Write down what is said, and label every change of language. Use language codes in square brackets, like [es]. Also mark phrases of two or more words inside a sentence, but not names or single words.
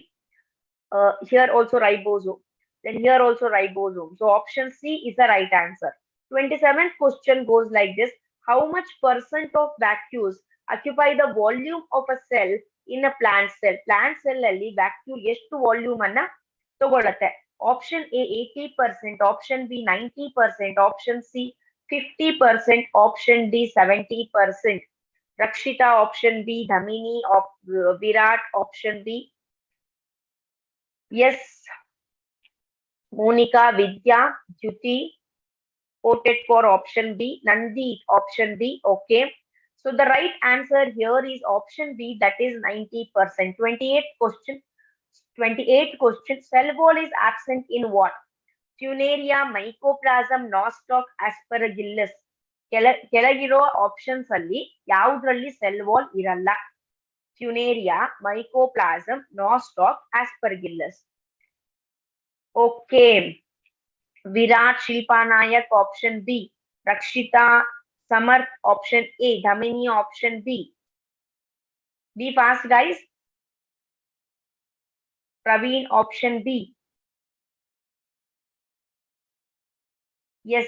[en] Here also ribosome. Then here also ribosome. So option C is the right answer. 27th question goes like this. How much percent of vacuoles occupy the volume of a cell in a plant cell? Plant cell [kn] alli vacuole ಎಷ್ಟು ವಾಲ್ಯೂಮ್ ಅನ್ನ ತಗೊಳುತ್ತೆ? [en] Option A 80%, option B 90%, option C 50%, option D 70%. Rakshita, option B. Dhamini, Virat, option B. Yes, Monica, Vidya, Jyoti voted for option B. Nandi, option B. Okay. So the right answer here is option B, that is 90%. 28th question. 28th question. Cell wall is absent in what? Funaria, mycoplasm, nostoc, aspergillus. [kn] ಕೆಳಗಿರೋ ಆಪ್ಷನ್ಸ್ ಅಲ್ಲಿ ಯಾವುದ್ರಲ್ಲಿ [en] cell wall [kn] ಇರಲ್ಲ? [en] Funaria, mycoplasm, nostoc, aspergillus. Okay. Virat, Shilpa Nayak, option B. Rakshita, Samarth, option A. Dhamini, option B. Be fast, guys. Praveen, option B. Yes.